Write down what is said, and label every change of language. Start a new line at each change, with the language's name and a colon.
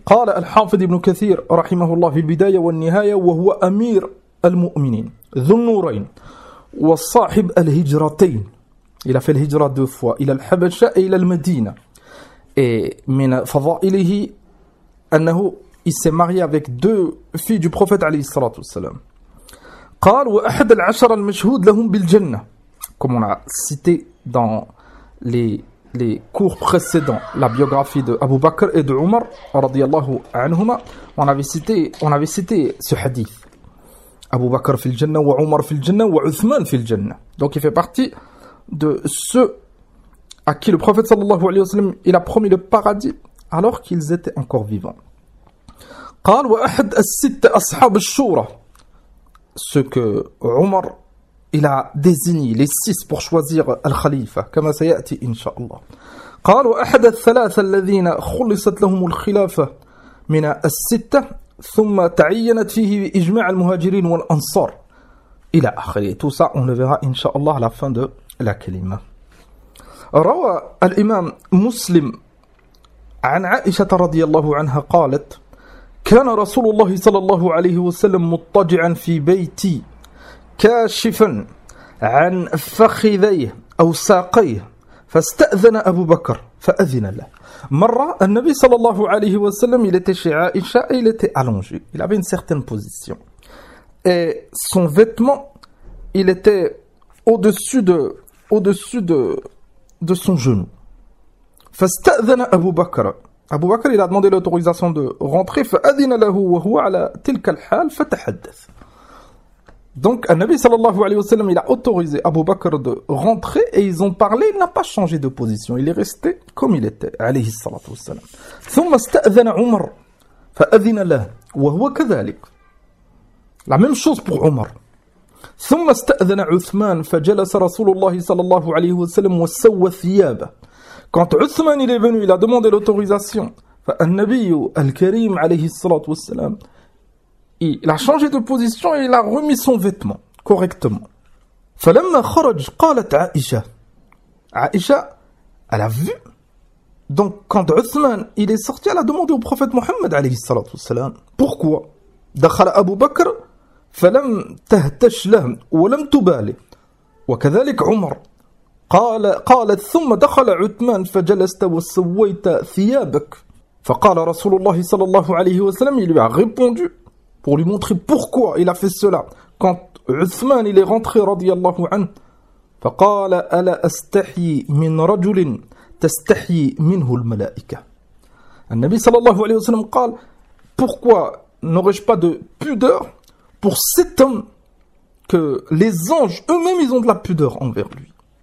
Arabic: قال الحافظ ابن كثير رحمه الله في البداية والنهاية وهو أمير المؤمنين ذو النورين وصاحب الهجرتين.
French: Il a fait الهجرة deux fois
Arabic: إلى الحبشة إلى المدينة.
French: Et
Arabic: من فضائله أنه
French: il s'est marié avec deux filles du prophète
Arabic: عليه الصلاة والسلام. قال وأحد العشر المشهود لهم بالجنة.
French: Comme on a cité dans les cours précédents la biographie de Abu Bakr et de Umar
Arabic: رضي الله عنهما,
French: on avait cité ce hadith.
Arabic: Abu Bakr في الجنة وعمر في الجنة وعثمان في الجنة.
French: Donc il fait partie de ceux à qui le prophète
Arabic: sallallahu alayhi wa sallam
French: il a promis le paradis alors qu'ils étaient encore vivants.
Arabic: قال وأحد الست أصحاب الشورى.
French: Ce que Omar il a désigné les six pour choisir le khalifa comme ça
Arabic: يأتي
French: inshallah.
Arabic: قال واحد الثلاثة الذين خلصت لهم الخلافة من الستة ثم تعينت فيه إجماع المهاجرين والأنصار إلى آخره.
French: Tout ça on le verra inshallah à la fin de la kalima.
Arabic: روى الإمام مسلم عن عائشة رضي الله عنها قالت كان رسول الله صلى الله عليه وسلم مضطجعا في بيتي كاشفا عن فخذيه أو ساقيه فاستأذن أبو بكر فأذن له.
French: مرة النبي
Arabic: صلى الله عليه وسلم
French: il était chez Aïcha et il était allongé. Il avait une certaine position. Et son vêtement, il était au-dessus de son genou.
Arabic: فاستأذن أبو بكر.
French: أبو بكر il a demandé l'autorisation de rentrer.
Arabic: فأذن له وهو على تلك الحال فتحدث.
French: Donc النبي
Arabic: صلى الله عليه وسلم
French: il a autorisé أبو بكر de rentrer et ils ont parlé. Il n'a pas changé de position. Il est resté comme il était
Arabic: عليه الصلاة والسلام. ثم استأذن عمر فأذن له وهو كذلك.
French: La même chose pour عمر.
Arabic: ثم استأذن عثمان فجلس رسول الله صلى الله عليه وسلم وسوى ثيابه.
French: Quand Uthman il est venu, il a demandé l'autorisation.
Arabic: فَالنَّبِيُّ الْكَرِيمُ عَلَيْهِ الصَّلَاةُ وَالسَّلَامُ
French: Il a changé de position et il a remis son vêtement correctement.
Arabic: فَلَمَّا خَرَجْ قَالَتْ عَائِشَةَ Aïcha,
French: elle a vu. Donc quand Uthman il est sorti, elle a demandé au prophète Mohammed
Arabic: عَلَيْهِ الصَّلَاةُ وَالسَّلَامُ
French: Pourquoi
Arabic: دَخَلَ أَبُو بَكْرَ فَلَمْ تَهْتَشْ لَهُمْ وَلَمْ تُبَالِ وَكَذَلِكَ عُمَرْ قالت ثم دخل عثمان فجلست وسويت ثيابك فقال رسول الله صلى الله عليه وسلم
French: il lui a répondu pour lui montrer pourquoi il a fait cela quand عثمان il est rentré
Arabic: رضي الله عنه فقال ألا أستحي من رجل تستحي منه الملائكة. النبي صلى الله عليه وسلم قال
French: pourquoi n'aurais-je pas de pudeur pour cet homme que les anges eux-mêmes ils ont de la pudeur envers lui.